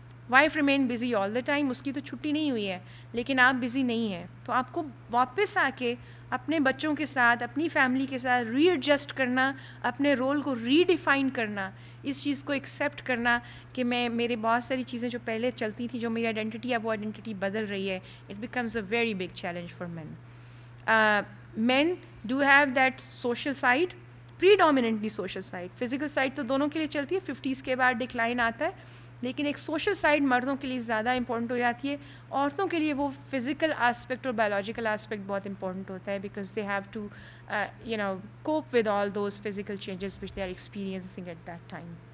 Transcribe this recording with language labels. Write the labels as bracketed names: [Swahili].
[English] wife remain busy all the time, [Urdu] اس کی تو چھٹی نہیں ہوئی ہے لیکن آپ بزی نہیں ہیں, تو آپ کو واپس آ کے اپنے بچوں کے ساتھ اپنی فیملی کے ساتھ ری ایڈجسٹ کرنا, اپنے رول کو ری ڈیفائن کرنا, اس چیز کو ایکسیپٹ کرنا کہ میرے بہت ساری چیزیں جو پہلے چلتی تھیں جو میری آئیڈینٹی ہے وہ آئیڈینٹی بدل رہی ہے. [English] It becomes a very big challenge for men. Men do have that social side, predominantly social side. [Urdu] Physical side تو دونوں کے لیے چلتی ہے, 50s کے بعد ڈکلائن آتا ہے, لیکن ایک سوشل سائڈ مردوں کے لیے زیادہ امپورٹنٹ ہو جاتی ہے. عورتوں کے لیے وہ فزیکل آسپیکٹ اور بایولوجیکل آسپیکٹ بہت امپورٹنٹ ہوتا ہے, [English] Because they have to cope with all those physical changes which they are experiencing at that time.